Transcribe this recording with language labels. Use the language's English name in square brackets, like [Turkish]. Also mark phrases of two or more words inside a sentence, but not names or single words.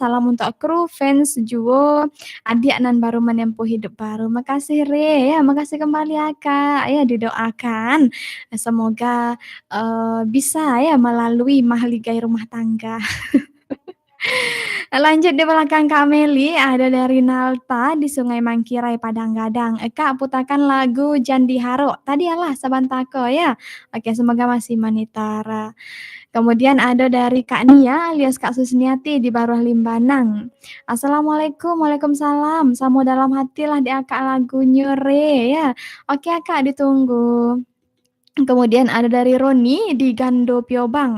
[Indonesian] Salam untuk kru, fans, Juwo, adik nan baru menempuh hidup baru. Makasih Re ya, makasih kembali ya Kak. Ya didoakan semoga bisa ya melalui mahligai rumah tangga. Lanjut di belakang Kak Meli ada dari Nalta di Sungai Mangkirai Padang Gadang. Kak putakan lagu Jandi Haro. [Minangkabau] Tadi alah Sabantako ya. [Indonesian] Oke, semoga masih monitor. Kemudian ada dari Kak Nia alias Kak Susniati di Baruah Limbanang. [Arabic] السلام عليكم، وعليكم السلام. [Minangkabau] Samo dalam hati lah di akak lagu Nyore ya. [Indonesian] Oke Kak, ditunggu. Kemudian ada dari Roni di Gando Piobang.